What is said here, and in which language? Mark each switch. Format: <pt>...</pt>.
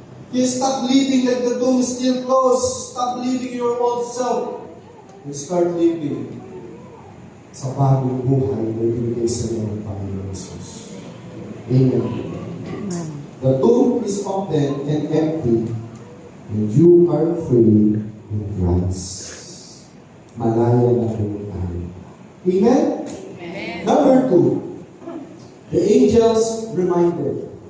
<en>You stop living like the tomb is still closed. Stop living your old self. And start living</en> <tl>sa bagong buhay na ibigay sa iyo ng Panginoon Jesus. Amen.</tl> <en>The tomb is open and empty, and you are free in Christ.</en> <tl>Malaya na po tayo. Amen?</tl> <en>Number 2, the angels reminded.</en>